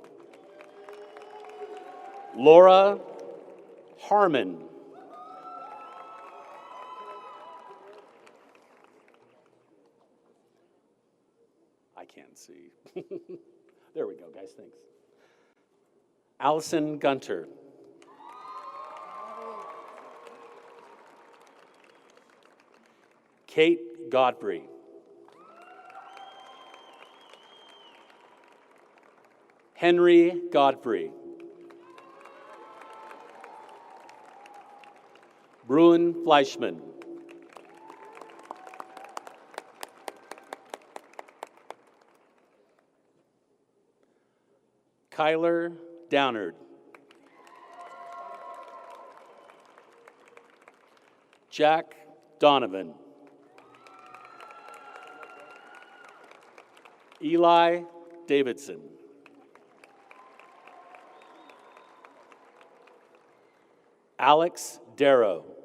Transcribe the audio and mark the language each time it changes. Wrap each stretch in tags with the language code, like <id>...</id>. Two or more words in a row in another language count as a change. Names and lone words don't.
<en>Laura Harmon. I can't see. There we go, guys, thanks. Allison Gunter. Kate Godfrey. Henry Godfrey. Bruin Fleischman. Kyler Downard. Jack Donovan. Eli Davidson. Alex Darrow.</en>